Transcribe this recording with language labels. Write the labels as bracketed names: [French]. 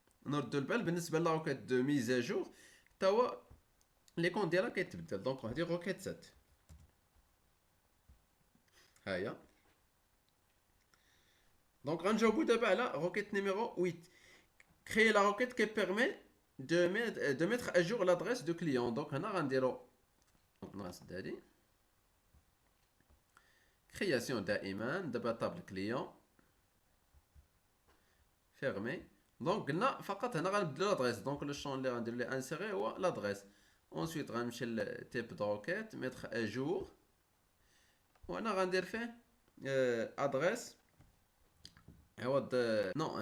[Arabic] نردو البال بالنسبه لا روكيت دو ميز ا جور تا هو لي كون ديالها كيتبدل. دونك هادي روكيت 7 هاهي. دونك غنجاوبو دابا على روكيت نيميرو 8. [French] créer la requête qui permet de mettre à jour l'adresse du client. [Arabic] دونك هنا غنديرو نغنسد هادي création دائما. دابا طابل كليون فيرمي. دونك قلنا فقط هنا غنبدلو لادريس. دونك لو شون اللي غندير ليه انسيري هو لادريس. اونسويت غنمشي لتيب دو روكيت ميتر ا جور وهنا غندير فيه ادريس عوض نو.